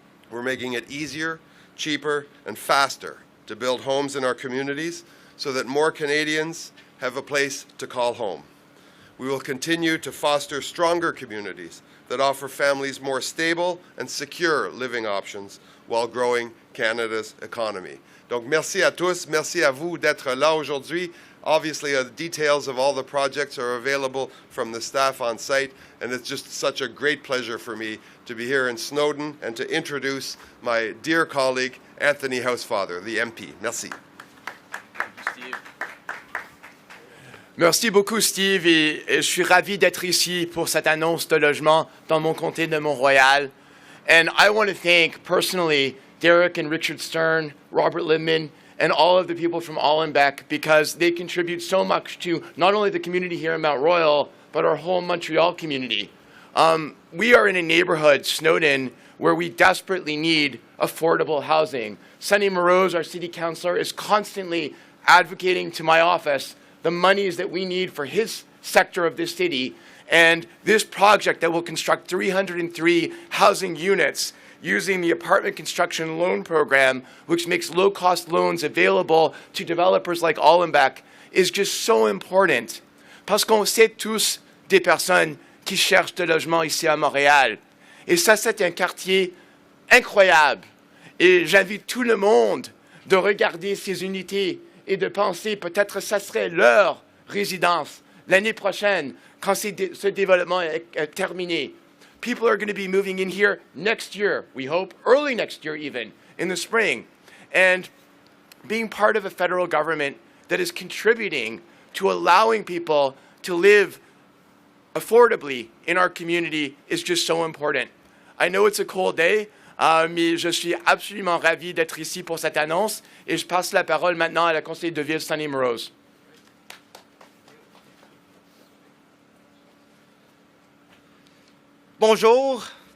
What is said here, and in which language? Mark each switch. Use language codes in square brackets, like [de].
[en] We're making it easier, cheaper, and faster to build homes in our communities so that more Canadians have a place to call home. We will continue to foster stronger communities that offer families more stable and secure living options while growing Canada's economy. [fr] Donc, merci à tous. Merci à vous d'être là aujourd'hui. [en] Obviously, the details of all the projects are available from the staff on site, and it's just such a great pleasure for me to be here in Snowden and to introduce my dear colleague, Anthony Housefather, the MP. [fr] Merci. Merci beaucoup, Steve, et je suis ravi d'être ici pour cette annonce de logement dans mon comté de Mont-Royal. [en] And I want to thank personally Derek and Richard Stern, Robert Libman, and all of the people from Olymbec because they contribute so much to not only the community here in Mount Royal, but our whole Montreal community. We are in a neighborhood, Snowden, where we desperately need affordable housing. Sonny Moroz, our city councilor, is constantly advocating to my office the monies that we need for his sector of this city. And this project that will construct 303 housing units using the apartment construction loan program, which makes low-cost loans available to developers like Olymbec, is just so important. [fr] Parce qu'on sait tous des personnes qui cherchent de logement ici à Montréal. Et ça, c'est un quartier incroyable. Et j'invite tout le monde de regarder ces unités et de penser peut-être que ça serait leur résidence l'année prochaine quand ce développement est terminé. [en] People are going to be moving in here next year, we hope, early next year even, in the spring. And being part of a federal government that is contributing to allowing people to live affordably in our community is just so important. I know it's a cold day, [fr] mais je suis absolument ravi d'être ici pour cette annonce et je passe la parole maintenant à la conseillère de ville, Sonny Moroz. Bonjour.